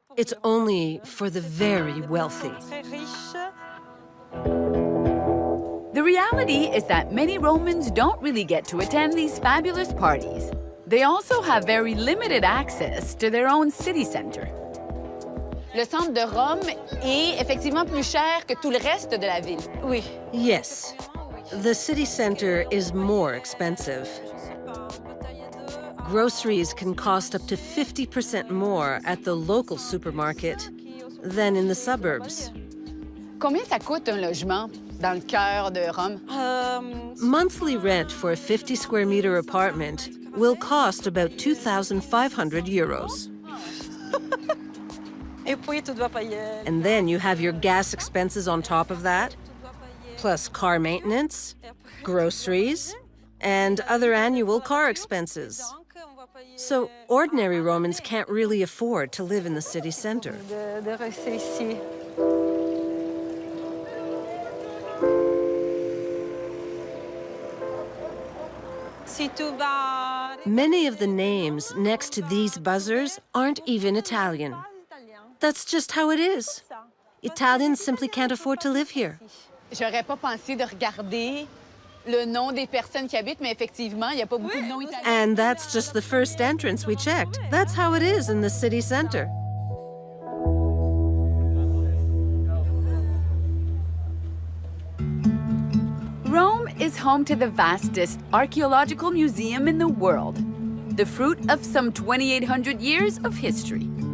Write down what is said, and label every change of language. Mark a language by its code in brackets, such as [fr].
[en] It's only for the very wealthy. The reality is that many Romans don't really get to attend these fabulous parties. They also have very limited access to their own city center. [fr] Le centre de Rome est effectivement plus cher que tout le reste de la ville. Oui. [en] Yes, the city center is more expensive. Groceries can cost up to 50% more at the local supermarket than in the suburbs. [fr] Combien ça coûte un logement dans le cœur de Rome? [en] Monthly rent for a 50 square meter apartment will cost about 2,500 euros. [fr] Et puis, tu dois payer. [en] And then you have your gas expenses on top of that, plus car maintenance, groceries, and other annual car expenses. So ordinary Romans can't really afford to live in the city center. [fr] De rester ici. Si tu vas. [en] Many of the names next to these buzzers aren't even Italian. That's just how it is. Italians simply can't afford to live here. [fr] J'aurais pas pensé de regarder le nom des personnes qui habitent, mais effectivement, il n'y a pas beaucoup de noms italiens. [en] And that's just the first entrance we checked. That's how it is in the city center. Rome is home to the vastest archaeological museum in the world, the fruit of some 2,800 years of history.